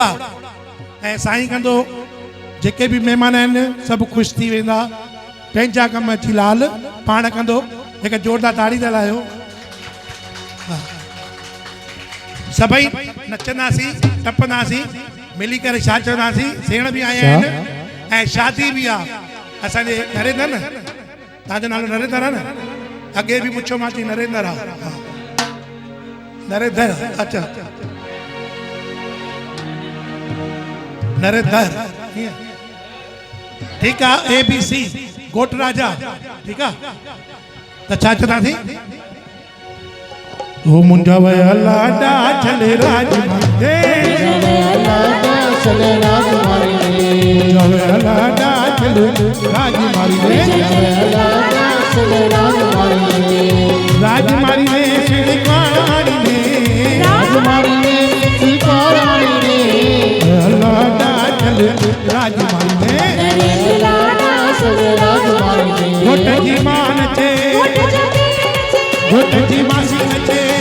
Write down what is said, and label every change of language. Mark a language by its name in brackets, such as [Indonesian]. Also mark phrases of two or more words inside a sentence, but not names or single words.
[Sindhi] ऐं साईं कंदो जेके भी मेहमान आहिनि सब खुश थी वेंदा पंहिंजा कम अची लाल पाण कंदो एक जोरदार ताड़ी दलायो सभई नचंदासीं टपंदासीं मिली करे छा चवंदासीं सेण भी आया आहिनि ऐं शादी भी आहे असांजे नरेंद्र न तव्हांजो नालो नरेंद्र आहे न अॻे भी पुछो मां चई नरेंद्र आहे नरेंद्र अच्छा नरेंद्र [Urdu] ठीक है [Sindhi] ABC गोट राजा [Urdu] ठीक है [Sindhi] तो छा चवंदासीं ओ मुंजा वया लाडा चले राज मारे चले राज मारे मुंजा वया लाडा चले राज मारे चले राज मारे राज मारे श्रीकाराणी ने राज मारे श्रीकाराणी ने लाडा चले राज मारे गोट जी मान चे गोट जी मासी नचे